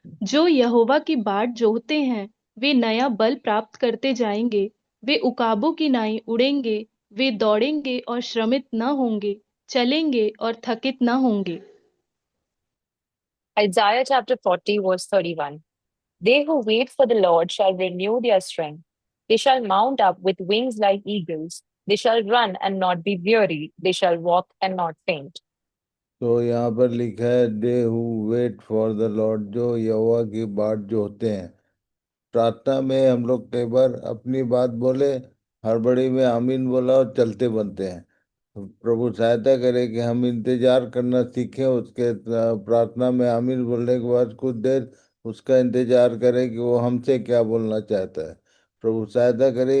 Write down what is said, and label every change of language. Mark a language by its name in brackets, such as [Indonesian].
[Hindi] जो यहोवा की बाट जोहते हैं वे नया बल प्राप्त करते जाएंगे, वे उकाबों की नाई उड़ेंगे, वे दौड़ेंगे और श्रमित न होंगे, चलेंगे और थकित न होंगे। [English] Isaiah chapter 40, verse 31. They who wait for the Lord shall renew their strength. They shall mount up with wings like eagles. They shall run and not be weary. They shall walk and not faint. [Hindi] तो यहाँ पर लिखा है, [English] they who wait for the Lord, [Hindi] जो यहोवा की बाट जो होते हैं। प्रार्थना में हम लोग कई बार अपनी बात बोले, हड़बड़ी में आमीन बोला और चलते बनते हैं। प्रभु सहायता करे कि हम इंतजार करना सीखें, उसके प्रार्थना में आमीन बोलने के बाद कुछ देर उसका इंतजार करें कि वो हमसे क्या बोलना चाहता है। प्रभु सहायता करे।